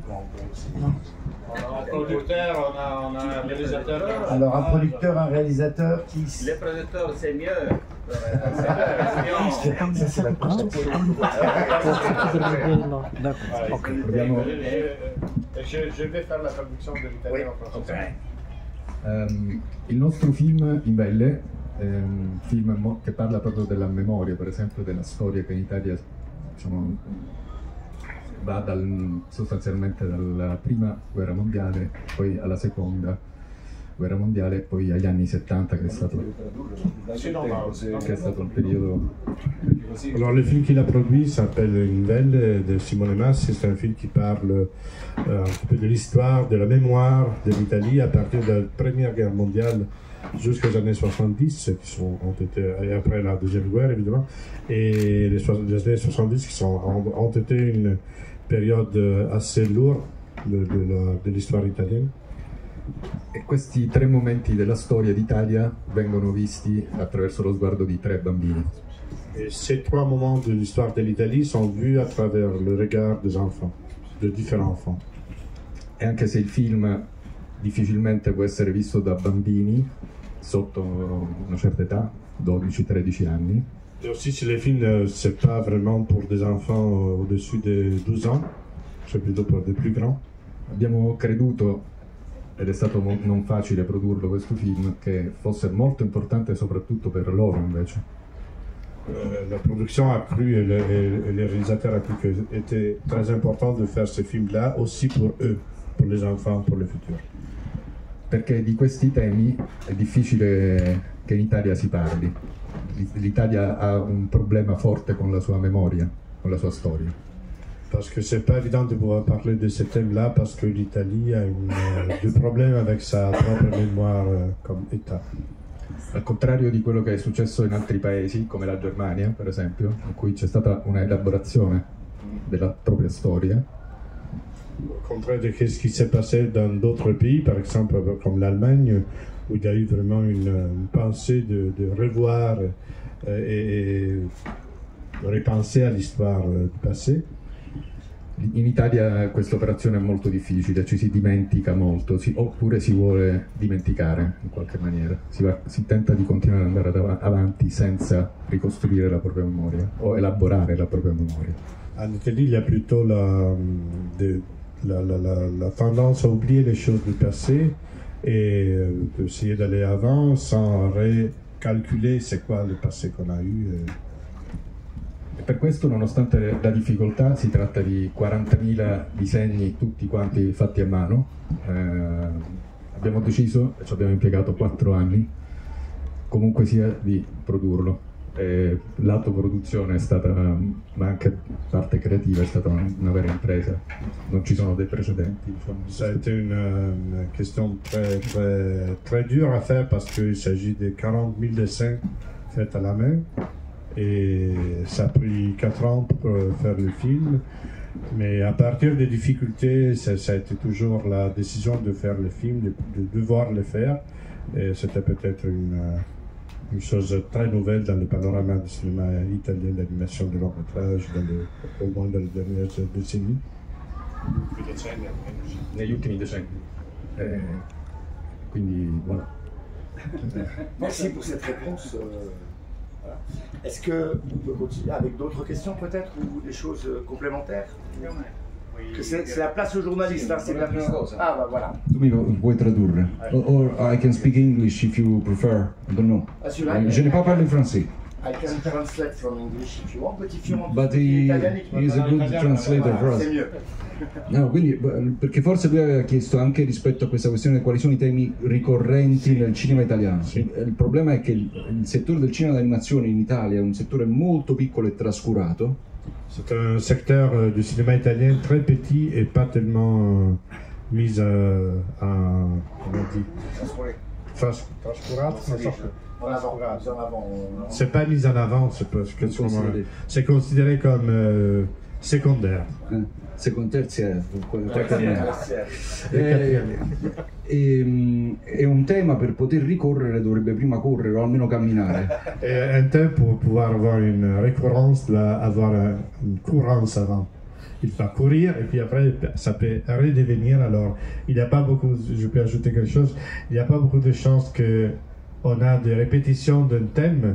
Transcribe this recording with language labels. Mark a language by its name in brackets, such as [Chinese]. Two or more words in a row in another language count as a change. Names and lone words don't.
[French] On a un producteur, on a un réalisateur. Alors un producteur, un réalisateur qui... Les producteurs, c'est mieux. Je vais faire la traduction de l'italien en français. [Italian] Il nostro film Imbelle è un film che parla proprio della memoria, per esempio della storia che in Italia, diciamo, va sostanzialmente dalla prima guerra mondiale, poi alla seconda guerra mondiale e poi agli anni 70 che è stato un periodo. [French] Alors le film qu'il a produit s'appelle Imbelle de Simone Massi. C'est un film qui parle un petit peu de l'histoire, de la mémoire de l'Italie à partir de la Première Guerre mondiale jusqu'aux années 70, ont été, et après la Deuxième Guerre évidemment, et les années 70 ont été une période assez lourde de l'histoire italienne. [Italian] E questi tre momenti della storia d'Italia vengono visti attraverso lo sguardo di tre bambini. [French] Et ces trois moments de l'histoire de l'Italie sont vus à travers le regard des enfants, de différents enfants. [Italian] E anche se il film difficilmente può essere visto da bambini sotto una certa età, 12-13 anni. [French] Et aussi si le film c'est pas vraiment pour des enfants au-dessus de 12 ans, c'est plutôt pour des plus grands. [Italian] Abbiamo creduto, ed è stato non facile produrlo questo film, che fosse molto importante soprattutto per loro invece. [French] La production a cru et le réalisateur a cru que c'était très important de faire ce film-là aussi pour eux, pour les enfants, pour le futur. [Italian] Perché di questi temi è difficile che in Italia si parli. L'Italia ha un problema forte con la sua memoria, con la sua storia. [French] Parce que c'est pas évident de pouvoir parler de ce thème-là parce que l'Italie a des problèmes avec sa propre mémoire comme État. [Italian] Al contrario di quello che è successo in altri paesi, come la Germania, per esempio, in cui c'è stata una elaborazione della propria storia. [French] Au contraire de ce qui s'est passé dans d'autres pays, par exemple comme l'Allemagne, où il y a eu vraiment une pensée de revoir et repenser à l'histoire du passé. [Italian] In Italia questa operazione è molto difficile, ci si dimentica molto, oppure si vuole dimenticare in qualche maniera, si tenta di continuare ad andare avanti senza ricostruire la propria memoria o elaborare la propria memoria. [French] En Italie, il y a plutôt la tendance à oublier les choses du passé et d'essayer d'aller avant sans recalculer c'est quoi le passé qu'on a eu. [Italian] E per questo, nonostante la difficoltà, si tratta di 40.000 disegni tutti quanti fatti a mano. Abbiamo deciso, e ci abbiamo impiegato 4 anni, comunque sia di produrlo. Lato produzione è stata, ma anche parte creativa, è stata una vera impresa, non ci sono dei precedenti. Diciamo. [French] Ça a été une question très dure à faire parce qu'il s'agit de 40 000 dessins faits à la main et ça a pris 4 ans pour faire le film. Mais à partir des difficultés, ça a été toujours la décision de faire le film, de devoir le faire. Et c'était peut-être une chose très nouvelle dans le panorama du cinéma italien d'animation de long métrage, au moins dans les dernières décennies. [Italian] Negli ultimi decenni. Quindi, [French] voilà. Merci pour cette réponse. Voilà. Est-ce qu'on peut continuer avec d'autres questions peut-être ou des choses complémentaires? C'est la place aux journalistes, hein, c'est la place. Ah bah voilà. [Italian] Tu mi puoi tradurre? [English] Or I can speak English if you prefer. I don't know. [French] Je n'ai pas parlé français. [English] I can translate from English if you want, but if you want But he is a good translator for us. [French] C'est mieux. [Italian] No, quindi, perché forse lui aveva chiesto anche rispetto a questa questione quali sono i temi ricorrenti nel cinema italiano. Il problema è che il settore del cinema d'animazione in Italia è un settore molto piccolo e trascurato. [French] C'est un secteur du cinéma italien très petit et pas tellement mis en... comment on dit? Trascurato? C'est pas mis en avant, c'est considéré comme secondaire. [Italian] Terziario. È un tema, per poter ricorrere dovrebbe prima correre o almeno camminare. [French] Et un thème pour pouvoir avoir une récurrence doit avoir une courance avant. Il va courir et puis après ça peut redevenir. Alors il n'y a pas beaucoup, je peux ajouter quelque chose, il n'y a pas beaucoup de chances que on a des répétitions d'un thème.